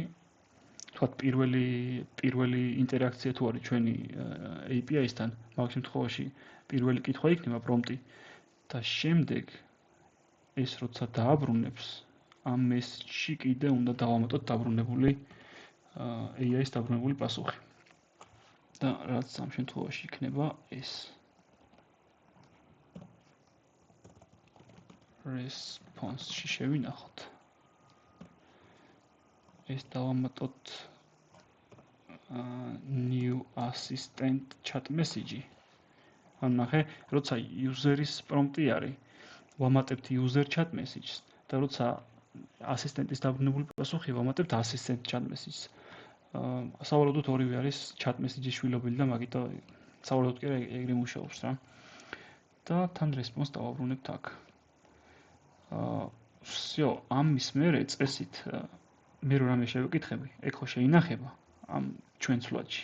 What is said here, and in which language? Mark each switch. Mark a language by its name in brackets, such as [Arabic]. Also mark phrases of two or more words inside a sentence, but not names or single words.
[Georgian] თქვათ პირველი ინტერაქცია თუ არის ჩვენი API-სთან, მაგ შემთხვევაში პირველი კითხვა იქნება პრომპტი და შემდეგ ეს როცა დააბრუნებს, ამ მესიჯში კიდე უნდა დავამატოთ დაბრუნებული AI-ის დაბრუნებული პასუხი. და რაც ამ შემთხვევაში იქნება ეს response-ში შევინახოთ. ეს დავამატოთ [English] new assistant chat message. [Georgian] ან ნახე, როცა user-ის პრომპტი არის, ვამატებთ [English] user chat message- [Georgian] ს და როცა ასისტენტის დაბრუნებული პასუხი ვამატებთ [English] assistant chat message- [Georgian] ს. სავარაუდოდ ორივე არის [English] chat message- [Georgian] ის შვილობილი და მაგიტომ სავარაუდოდ კი ეგრე მუშაობს რა. და თან response დავაბრუნებთ აქ. всё, ამის მერე წესით მე რო რამე შევეკითხები, ეგ ხო შეინახება ამ ჩვენ ცვლადში.